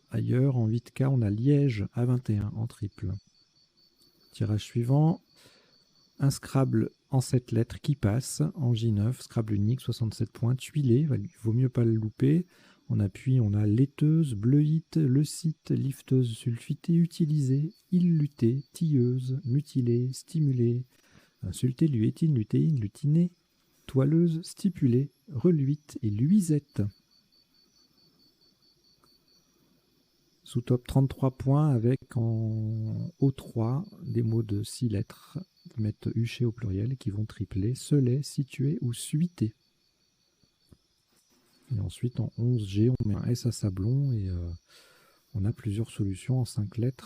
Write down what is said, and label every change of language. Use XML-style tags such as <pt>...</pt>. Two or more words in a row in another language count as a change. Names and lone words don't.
<fr>Ailleurs, en 8K, on a Liège à 21 en triple. Tirage suivant. Un Scrabble en 7 lettres qui passe en J9. Scrabble unique, 67 points. Tuilé, il vaut mieux pas le louper. En appui, on a laiteuse, bleuite, le site, lifteuse, sulfitée, utilisée, illutée, tilleuse, mutilée, stimulée, insultée, luétine, lutéine, lutinée, toileuse, stipulée, reluite et luisette. Sous top 33 points avec en O3 des mots de 6 lettres qui mettent huché au pluriel qui vont tripler, selet, situé ou suité. Et ensuite en 11G, on met un S à sablon et on a plusieurs solutions en 5 lettres.</fr>